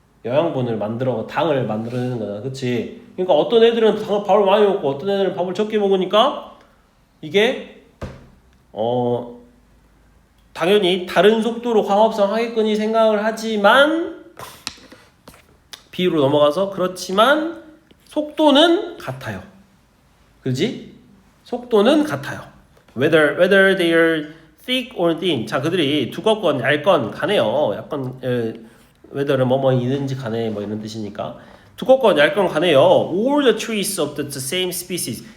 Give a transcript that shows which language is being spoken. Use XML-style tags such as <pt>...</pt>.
<ko>영양분을 당을 만들어내는 거잖아. 그치? 그러니까 어떤 애들은 밥을 많이 먹고 어떤 애들은 밥을 적게 먹으니까 이게 당연히 다른 속도로 광합성 하겠거니 생각을 하지만 B로 넘어가서 그렇지만 속도는 같아요. 그지? 속도는 같아요.</ko> <en>Whether they are thick or thin.</en> <ko>자, 그들이 두껍건 얇건 간에요. 약간 whether는 뭐뭐이든지 간에 뭐 이런 뜻이니까 두껍건 얇건 간에요.</ko> <en>All the trees of the same species.</en>